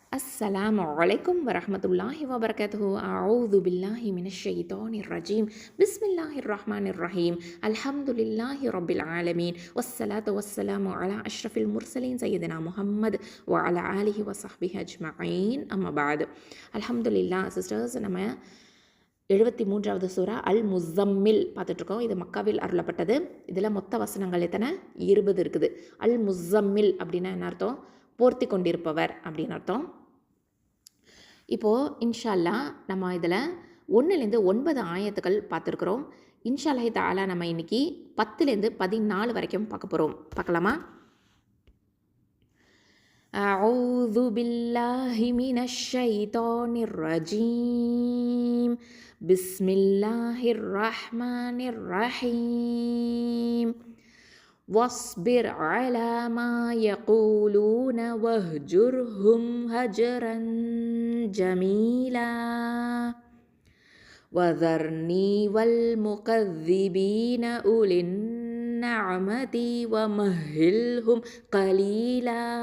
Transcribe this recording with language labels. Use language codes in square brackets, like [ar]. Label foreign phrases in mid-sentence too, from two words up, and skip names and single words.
[ar] السلام عليكم ورحمة الله وبركاته. أعوذ بالله من الشيطان الرجيم. بسم الله الرحمن الرحيم. الحمد لله رب العالمين والصلاة والسلام على أشرف المرسلين سيدنا محمد وعلى آله وصحبه أجمعين. أما بعد. الحمد لله [en] sisters, [ta] நம்ம 73வது சூரா அல் முஸம்மில் பார்த்துட்ருக்கோம். இது மக்காவில் அருளப்பட்டது. இதில் மொத்த வசனங்கள் எத்தனை? 20 இருக்குது. அல் முஸம்மில் அப்படின்னா என்ன அர்த்தம்? போர்த்தி கொண்டிருப்பவர் அப்படின்னு அர்த்தம். இப்போது [ar] إن شاء الله [ta] நம்ம இதில் 1லேருந்து 9 ஆயத்துக்கள் பார்த்துருக்குறோம். [ar] إن شاء الله تعالى [ta] நம்ம இன்றைக்கி 10லேருந்து 14 வரைக்கும் பார்க்க போகிறோம். [ar] பார்க்கலாமா? أعوذ بالله من الشيطان الرجيم. بسم الله الرحمن الرحيم. واصبر على ما يقولون واهجرهم هجرا جميلا وذرني والمكذبين أولي النعمة ومهلهم قليلا